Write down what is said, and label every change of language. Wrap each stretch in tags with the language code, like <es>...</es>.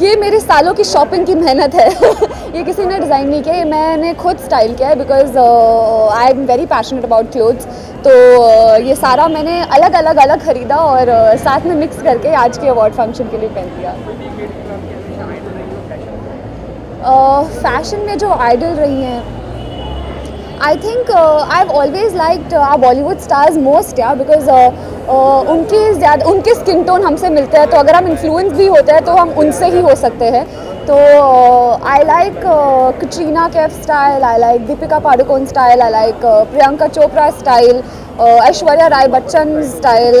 <hi>ये मेरे सालों की शॉपिंग की मेहनत है। ये किसी ने डिज़ाइन नहीं किया, ये मैंने खुद स्टाइल किया है,</hi> <en>Because I am very passionate about clothes.</en> <hi>तो ये सारा मैंने अलग खरीदा और साथ में मिक्स करके आज के अवार्ड फंक्शन के लिए पहन दिया। फैशन में जो आइडल रही हैं,</hi> <en>I think I've always liked our Bollywood stars most, yeah, because</en> <hi>उनके स्किन टोन हमसे मिलते हैं, तो अगर हम इन्फ्लुएंस भी होते हैं तो हम उनसे ही हो सकते हैं।</hi> <en>तो I like Katrina Kaif style, I like Deepika Padukone style, I like Priyanka Chopra style, Aishwarya Rai Bachchan style.</en>